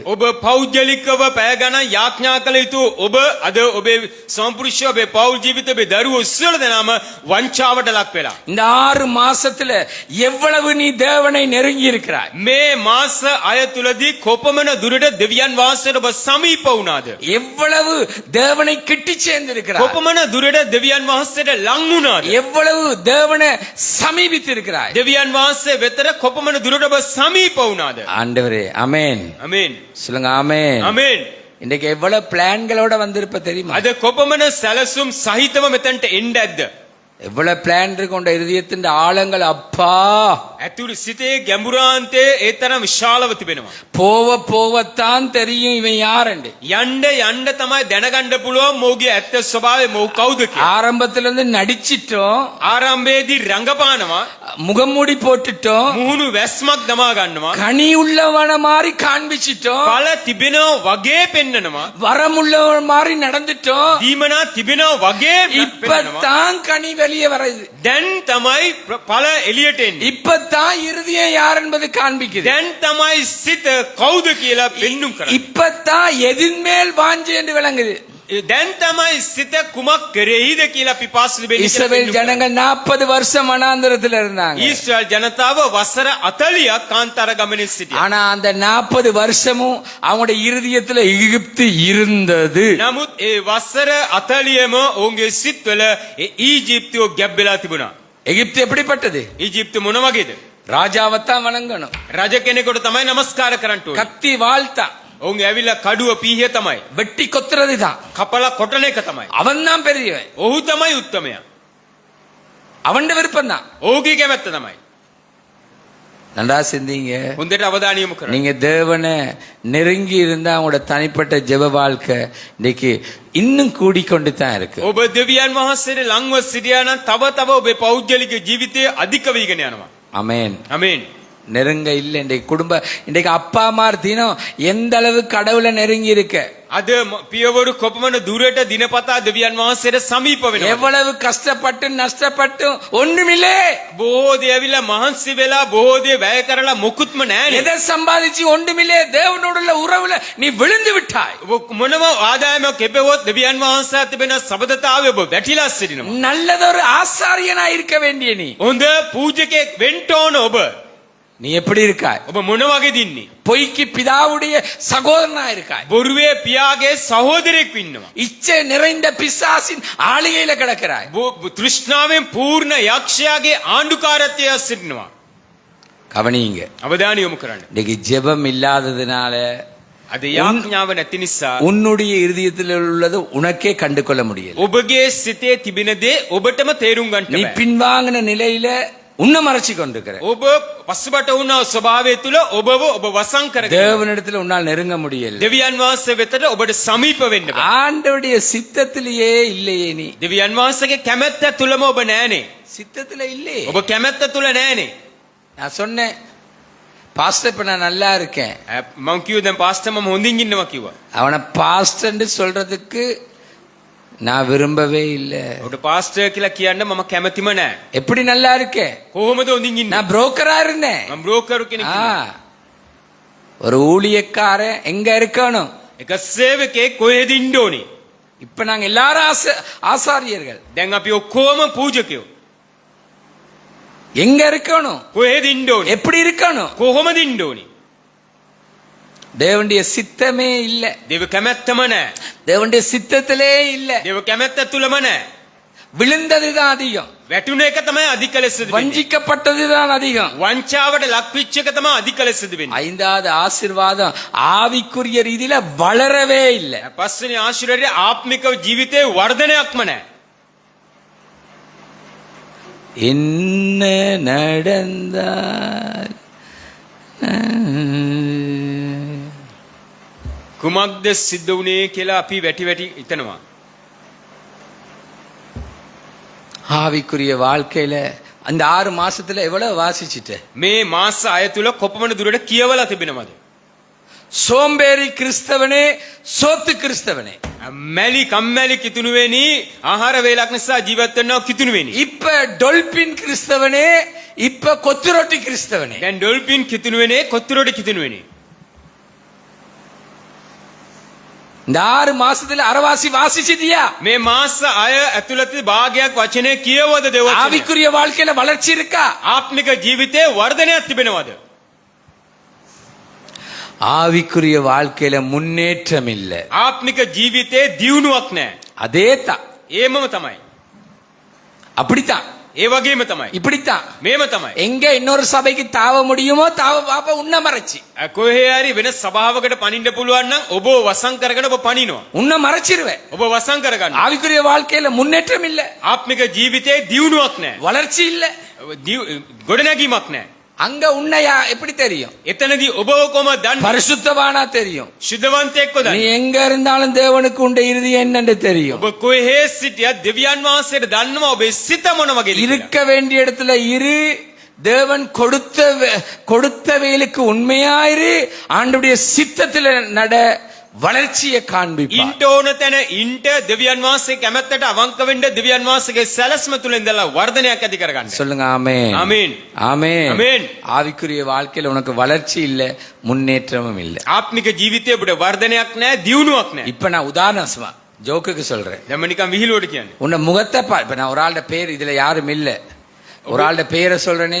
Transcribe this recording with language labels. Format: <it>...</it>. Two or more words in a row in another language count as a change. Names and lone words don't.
<si>ඔබ පෞද්ගලිකව පැය ගණන් යාඥා කළ යුතු ඔබ අද ඔබේ සම්පූර්ණ ඔබේ පෞල් ජීවිතේ ඔබේ දරුවෝ සියලු දෙනාම වංචාවට ලක් වෙලා.</si> <ta>இந்த 6 மாசத்துல எவ்வளவு நீ தேவனை நெருங்கி இருக்கிறாய்?</ta> <si>මේ මාස අය තුලදී කොපමණ දුරට දෙවියන් වහන්සේට ඔබ සමීප වුණාද?</si> <ta>எவ்வளவு தேவனை கிட்டி சேர்ந்திருக்கிறாய்?</ta> <si>කොපමණ දුරට දෙවියන් වහන්සේට ලං වුණාද?</si> <ta>எவ்வளவு தேவனை சமீபித்து இருக்கிறாய்?</ta> <si>දෙවියන් වහන්සේ වෙතට කොපමණ දුරට ඔබ සමීප වුණාද?</si> <ta>ஆண்டவரே ஆமென்.</ta> <si>ආමේන්.</si> <ta>சொல்லுங்க ஆமென்.</ta> <si>ආමේන්.</si> <ta>இன்னைக்கு எவ்வளவு பிளான்களோட வந்திருப்ப தெரியுமா?</ta> <si>අද කොපමණ සැලසුම් සහිතව මෙතනට එන්න ඇද්ද?</si> <ta>எவ்வளவு பிளான் இருக்கு உண்ட இருதயத்தின் ஆழங்கள் அப்பா.</ta> <si>ඇතුළු සිතේ ගැඹුරාන්තයේ ඒ තරම් විශාලව තිබෙනවා.</si> <ta>போவ போவத்தான் தெரியும் இவன் யாருண்டு.</ta> <si>යන්න යන්න තමයි දැනගන්න පුළුවන් මොහුගේ ඇත්ත ස්වභාවය මොහු කවුද කියලා.</si> <ta>ஆரம்பத்துல இருந்து நடிச்சிட்டோம்,</ta> <si>ආරම්භයේදී රංගපානවා,</si> <ta>முகமூடி போட்டுட்டோம்,</ta> <si>මුහුණු වැස්මක් දමා ගන්නවා,</si> <ta>கனி உள்ளவன மாதிரி காண்பிச்சிட்டோம்,</ta> <si>ඵල තිබෙනවා වගේ පෙන්නනවා,</si> <ta>வரமுள்ளவன மாதிரி நடந்துட்டோம்.</ta> <si>දීමනා තිබෙනවා වගේ පෙන්නනවා.</si> <ta>இப்பதான் கனி வெளியே வருது.</ta> <si>දැන් තමයි ඵල එළියට එන්නේ.</si> <ta>இப்பதான் இருதயம் யார் என்பது காண்பிக்குது.</ta> <si>දැන් තමයි සිත කවුද කියලා පෙන්눔 කරන්නේ.</si> <ta>இப்பதான் எதின் மேல் வாஞ்சை என்று விளங்குது.</ta> <si>දැන් තමයි සිත කුමක් කරෙයිද කියලා පිපාසු වෙන්නේ.</si> <ta>இஸ்ரவேல் ஜனங்கள் 40 வருஷம் வனாந்தரத்துல இருந்தாங்க.</ta> <si>ඊශ්‍රායල් ජනතාව වසර 40ක් කාන්තාර ගමනේ සිටියා.</si> <ta>ஆனா அந்த 40 வருஷமும் அவங்களுடைய இருதயத்துல எகிப்து இருந்தது.</ta> <si>නමුත් ඒ වසර 40ම ඔවුන්ගේ සිත්වල ඊජිප්තුව ගැබ්බෙලා තිබුණා.</si> <ta>எகிப்து எப்படிப்பட்டது?</ta> <si>ඊජිප්තු මොන වගේද?</si> <ta>ராஜாவைத்தான் வணங்கணும்,</ta> <si>රජ කෙනෙකුට තමයි নমස්කාර කරන්න ඕනේ.</si> <ta>கத்தி வாழ்த்தா,</ta> <si>ඔවුන් ඇවිල්ලා කඩුව පීහිය තමයි.</si> <ta>வெட்டி கொத்துறதுதான்.</ta> <si>කපලා කොටන එක තමයි.</si> <ta>அவன் தான் பெரியவன்,</ta> <si>ඔහු තමයි උත්තමයා.</si> <ta>அவன் விருப்பம் தான்.</ta> <si>ඔහුගේ කැමැත්ත තමයි.</si> <ta>நன்றா சிந்திங்க.</ta> <si>හොඳට අවධානය යොමු කරන්න.</si> <ta>நீங்க தேவனை நெருங்கி இருந்தா அவங்களோட தனிப்பட்ட ஜெப வாழ்க்கை இன்னைக்கு இன்னும் கூடிக்கொண்டு தான் இருக்கு.</ta> <si>ඔබ දෙවියන් වහන්සේට ලංව සිටියා නම් තව තව ඔබේ පෞද්ගලික ජීවිතය අධික වීගෙන යනවා.</si> <ta>ஆமென்.</ta> <si>ආමේන්.</si> <ta>நெருங்க இல்ல. இன்றைக்கு குடும்ப இன்றைக்கு அப்பா அம்மா தினம் எந்த அளவு கடவுளை நெருங்கி இருக்க,</ta> <si>අද පියවරු කොපමණ දුරට දිනපතා දෙවියන් වහන්සේට සමීප වෙනවා.</si> <ta>எவ்வளவு கஷ்டப்பட்டு நஷ்டப்பட்டு ஒண்ணுமில்லே.</ta> <si>බොහෝ දේ ඇවිල්ලා මහන්සි වෙලා බොහෝ දේ වැය කරලා මොකුත්ම නැහැ.</si> <ta>எதை சம்பாதிச்சு ஒன்றுமில்லே, தேவனோடு உள்ள உறவுல நீ விழுந்து விட்டாய்.</ta> <si>ඔබ මොනම ආදායමක් ලැබෙවොත් දෙවියන් වහන්සේ තිබෙන සබදතාවය ඔබ වැටිලා සිටිනවා.</si> <ta>நல்லதொரு ஆசாரியனா இருக்க வேண்டிய நீ,</ta> <si>හොඳ පූජකෙක් වෙන්න ඕන ඔබ.</si> <ta>நீ எப்படி இருக்காய்?</ta> <si>ඔබ මොන වගේද ඉන්නේ?</si> <ta>பொய்க்கு பிதாவுடைய சகோதரனா இருக்காய்.</ta> <si>බොරුවේ පියාගේ සහෝදරයෙක් ඉන්නවා.</si> <ta>இச்சை நிறைந்த பிசாசின் ஆளுகையில கிடக்கிறாய்.</ta> <si>තෘෂ්ණාවෙන් පූර්ණ යක්ෂයාගේ ආණ්ඩුකාරත්වය සිටිනවා.</si> <ta>கவனிங்க.</ta> <si>අවධානය යොමු කරන්න.</si> <ta>இன்னைக்கு ஜெபம் இல்லாததுனால</ta> <si>අද යාඥාව නැති නිසා</si> <ta>உன்னுடைய இருதயத்தில் உள்ளது உனக்கே கண்டு கொள்ள முடியல.</ta> <si>ඔබගේ සිතේ තිබෙන දේ ඔබටම තේරුම් ගන්න</si> <ta>நீ</ta> <si>බෑ.</si> <ta>பின்வாங்கின நிலையில உன்னை மறைச்சு கொண்டிருக்கிற.</ta> <si>ඔබ පස්සුබට වුණ ස්වභාවය තුල ඔබව ඔබ වසං කරගෙන</si> <ta>தேவனிடத்தில் உன்னால் நெருங்க முடியல.</ta> <si>දෙවියන් වහන්සේ වෙතට ඔබට සමීප වෙන්න බෑ.</si> <ta>ஆண்டவருடைய சித்தத்திலேயே இல்லையே நீ.</ta> <si>දෙවියන් වහන්සේගේ කැමැත්ත තුලම ඔබ නැහනේ.</si> <ta>சித்தத்துல இல்லையே.</ta> <si>ඔබ කැමැත්ත තුල නැහනේ.</si> <ta>நான் சொன்னேன், பாஸ்டர் இப்ப நான் நல்லா இருக்கேன்.</ta> <si>මම කිව්වා දැන් පාස්ටර් මම හොඳින් ඉන්නවා කිව්වා.</si> <ta>அவனை பாஸ்டர்ன்னு சொல்றதுக்கு நான் விரும்பவே இல்ல.</ta> <si>ඔබට පාස්ටර් කියලා කියන්න මම කැමැතිම නැහැ.</si> <ta>எப்படி நல்லா இருக்கேன்?</ta> <si>කොහොමද හොඳින් ඉන්නේ?</si> <ta>நான் புரோக்கரா இருந்தேன்.</ta> <si>මම බ්‍රෝකර් කෙනෙක්.</si> <ta>ஒரு ஊழியக்காரன் எங்க இருக்கணும்?</ta> <si>එක සේවකයෙක් කොහෙද ඉන්න ඕනේ?</si> <ta>இப்ப நாங்க எல்லாரும் ஆசாரியர்கள்.</ta> <si>දැන් අපි ඔක්කොම පූජකයෝ.</si> <ta>எங்க இருக்கணும்?</ta> <si>කොහෙද ඉන්න ඕනේ?</si> <ta>எப்படி இருக்கணும்?</ta> <si>කොහොමද ඉන්න ඕනේ?</si> <ta>தேவனுடைய சித்தமே இல்ல.</ta> <si>දේව කැමැත්තම නැහැ.</si> <ta>தேவனுடைய சித்தத்திலே இல்ல.</ta> <si>දේව කැමැත්ත තුලම නැහැ.</si> <ta>விழுந்ததுதான் அதிகம்.</ta> <si>වැටුණ එක තමයි අධික ලෙස වෙන්නේ.</si> <ta>வஞ்சிக்கப்பட்டதுதான் அதிகம்.</ta> <si>වංචාවට ලක්විච්ච එක තමයි අධික ලෙස වෙන්නේ.</si> <ta>ஐந்தாவது ஆசீர்வாதம் ஆவிக்குரிய ரீதியில வளரவே இல்ல.</ta> <si>පස්වෙනි ආශිර්වාදය ආත්මික ජීවිතේ වර්ධනයක්ම නැහැ.</si> <ta>என்ன நடந்தால்</ta> <si>කුමක්ද සිද්ධ වුණේ කියලා අපි වැටි වැටි හිතනවා.</si> <ta>ஆவிக்குரிய வாழ்க்கையில அந்த 6 மாசத்துல எவ்வளவு வாசிச்சுட்ட?</ta> <si>මේ මාස 6 තුල කොපමණ දුරට කියවලා තිබෙනවද?</si> <ta>சோம்பேறி கிறிஸ்தவனே, சோத்து கிறிஸ்தவனே.</ta> <si>මැලි කම්මැලි කිතුණුවෙනි, ආහාර වේලක් නිසා ජීවත් වෙනවා කිතුණුවෙනි.</si> <ta>இப்ப டொல்பின் கிறிஸ்தவனே, இப்ப கொத்துரொட்டி கிறிஸ்தவனே.</ta> <si>දැන් ඩොල්ෆින් කිතුණුවෙනේ, කොත්තුරොඩ කිතුණුවෙනි.</si> <ta>இந்த 6 மாசத்துல அரவாசி வாசிச்சிட்டியா?</ta> <si>මේ මාස 6 ඇතුළත භාගයක් වචනේ කියවද දෙවචනේ?</si> <ta>ஆவிக்குரிய வாழ்க்கையில வளர்ச்சி இருக்கா?</ta> <si>ආත්මික ජීවිතේ වර්ධනයක් තිබෙනවද?</si> <ta>ஆவிக்குரிய வாழ்க்கையில முன்னேற்றம் இல்ல.</ta> <si>ආත්මික ජීවිතේ දියුණුවක් නැහැ.</si> <ta>அதேதான்.</ta> <si>ඒමම තමයි.</si> <ta>அப்படித்தான்.</ta> <si>ඒ වගේම තමයි.</si> <ta>இப்படித்தான்.</ta> <si>මේම තමයි.</si> <ta>எங்க இன்னொரு சபைக்கு தாவ முடியுமோ தாவ பாப்ப உன்ன மறைச்சி.</ta> <si>කොහේ හරි වෙන සභාවකට පනින්න පුළුවන් නම් ඔබ වසං කරගෙන ඔබ පනිනවා.</si> <ta>உன்ன மறைச்சிருவேன்.</ta> <si>ඔබ වසං කරගන්න.</si> <ta>ஆவிக்குரிய வாழ்க்கையில முன்னேற்றம் இல்ல.</ta> <si>ආත්මික ජීවිතේ දියුණුවක් නැහැ.</si> <ta>வளர்ச்சி இல்ல.</ta> <si>ගොඩනැගීමක් නැහැ.</si> <ta>அங்க உன்னையா எப்படி தெரியும்?</ta> <si>එතනදී ඔබ කොහොම දන්නේ?</si> <ta>பரிசுத்தவானா தெரியும்.</ta> <si>ශුද්ධවන්තයෙක්ව</si> <ta>நீ</ta> <si>දන්නේ.</si> <ta>எங்க இருந்தாலும் தேவனுக்கு உண்ட இறுதி என்னன்னு தெரியும்.</ta> <si>ඔබ කොහේ සිටියත් දෙවියන් වහන්සේට දන්නවා ඔබේ සිත මොන වගේද කියලා.</si> <ta>இருக்க வேண்டிய இடத்துல இரு. தேவன் கொடுத்த வேலுக்கு உண்மையாயிரு. ஆண்டவருடைய சித்தத்துல நட. வளர்ச்சியை காண்பிப்பார்.</ta> <si>ඉන්ට ඕන තැන ඉන්ට දෙවියන් වහන්සේ කැමැත්තට අවංක වෙන්න දෙවියන් වහන්සේගේ සැලැස්ම තුල ඉඳලා වර්ධනයක් ඇති කරගන්න.</si> <ta>சொல்லுங்க ஆமென். ஆமென். ஆமென். ஆமென். ஆவிக்குரிய வாழ்க்கையில உனக்கு வளர்ச்சி இல்ல, முன்னேற்றமும் இல்ல.</ta> <si>ආත්මික ජීවිතේ ඔබට වර්ධනයක් නැහැ, දියුණුවක් නැහැ.</si> <ta>இப்ப நான் உதாரணமா ஜோக்குக்கு சொல்றேன்.</ta> <si>දැන් මම නිකන් විහිළුවට කියන්නේ.</si> <ta>உன்னை முகத்தை பார். இப்ப நான் ஒரு ஆளோட பேர் இதுல யாரும் இல்ல. ஒரு ஆளோட பேரை சொல்றேனே.</ta>